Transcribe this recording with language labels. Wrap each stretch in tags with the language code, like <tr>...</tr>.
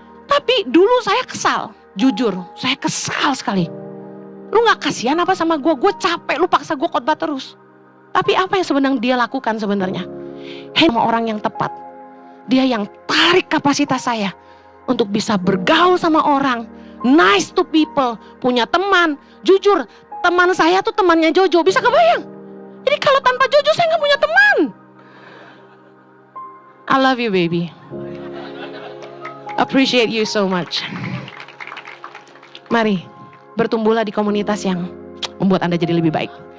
<id>Tapi dulu saya kesal, jujur saya kesal sekali. Lu gak kasihan apa sama gue? Gue capek, lu paksa gue khotbah terus. Tapi apa yang sebenarnya dia lakukan sebenarnya? Sama orang yang tepat. Dia yang tarik kapasitas saya untuk bisa bergaul sama orang.</id> <en>Nice to people,</en> <id>punya teman. Jujur, teman saya tuh temannya Jojo, bisa kebayang? Jadi kalau tanpa Jojo saya gak punya teman.</id> <en>I love you baby. Appreciate you so much.</en> <id>Mari, bertumbuhlah di komunitas yang membuat Anda jadi lebih baik.</id>